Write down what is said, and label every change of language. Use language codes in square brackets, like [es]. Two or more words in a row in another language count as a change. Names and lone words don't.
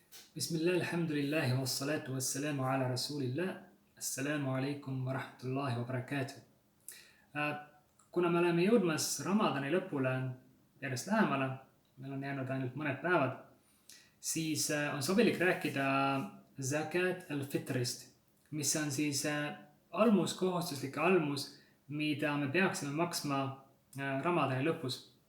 [ar] بسم الله الحمد لله والصلاة والسلام على رسول الله. السلام عليكم ورحمة الله وبركاته. [et] Kuna me oleme jõudmas Ramadani lõpule järjest lähemale, meil on jäänud ainult mõned päevad, siis on sobilik rääkida Zakat al-Fitrist, mis on siis almus, kohustuslik almus, mida me peaksime maksma Ramadani lõpus.